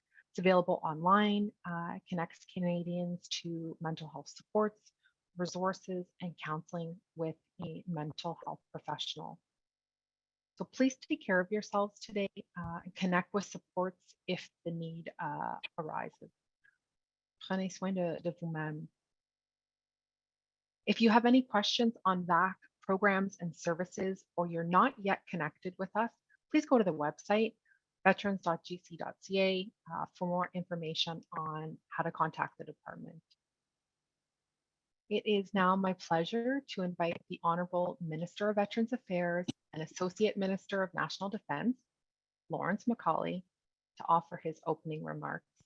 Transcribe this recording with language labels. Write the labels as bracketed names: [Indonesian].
[English] It's available online, connects Canadians to mental health supports, resources, and counseling with a mental health professional. So please take care of yourselves today and connect with supports if the need arises. [French] Prenez soin de vous-même. [English] If you have any questions on VAC programs and services, or you're not yet connected with us, please go to the website, veterans.gc.ca, for more information on how to contact the department. It is now my pleasure to invite the Honorable Minister of Veterans Affairs and Associate Minister of National Defense, Lawrence MacAulay, to offer his opening remarks.